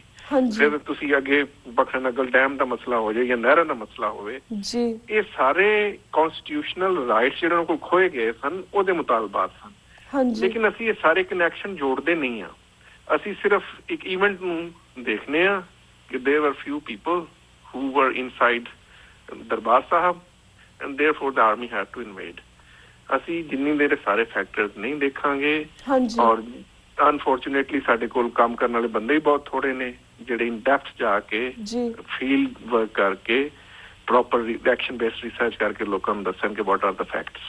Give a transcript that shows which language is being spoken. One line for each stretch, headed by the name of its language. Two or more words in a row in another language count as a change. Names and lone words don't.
Punjabi: ਫਿਰ ਤੁਸੀਂ ਅੱਗੇ ਬਖਸ਼ ਨਗਰ ਡੈਮ ਦਾ ਮਸਲਾ ਹੋ ਜਾਏ ਜਾਂ ਨਹਿਰਾਂ ਦਾ ਮਸਲਾ ਹੋਵੇ, ਇਹ ਸਾਰੇ
English: constitutional rights
Punjabi: ਜਿਹੜੇ ਉਹਨਾਂ ਕੋਲ ਖੋਏ ਗਏ ਸਨ ਉਹਦੇ ਮੁਤਾਲਬਾਤ ਸਨ। ਲੇਕਿਨ ਅਸੀਂ ਇਹ ਸਾਰੇ ਕਨੈਕਸ਼ਨ ਜੋੜਦੇ ਨਹੀਂ ਆ। ਅਸੀਂ ਸਿਰਫ ਇੱਕ ਇਵੈਂਟ ਨੂੰ ਦੇਖਦੇ ਆ ਕਿ
English: there were few people who were inside ਦਰਬਾਰ ਸਾਹਿਬ and therefore the army had to invade।
Punjabi: ਅਸੀਂ ਜਿੰਨੀ ਦੇਰ ਸਾਰੇ ਫੈਕਟਰਸ ਨਹੀਂ ਦੇਖਾਂਗੇ ਔਰ ਅਨਫੋਰਚੂਨੇਟਲੀ ਸਾਡੇ ਕੋਲ ਕੰਮ ਕਰਨ ਵਾਲੇ ਬੰਦੇ ਹੀ ਬਹੁਤ ਥੋੜੇ ਨੇ ਜਿਹੜੇ
English: in depth
Punjabi: ਜਾ ਕੇ
English: field work
Punjabi: ਕਰਕੇ
English: proper action based research
Punjabi: ਕਰਕੇ ਲੋਕਾਂ ਨੂੰ ਦੱਸਣ ਕਿ
English: what are the facts.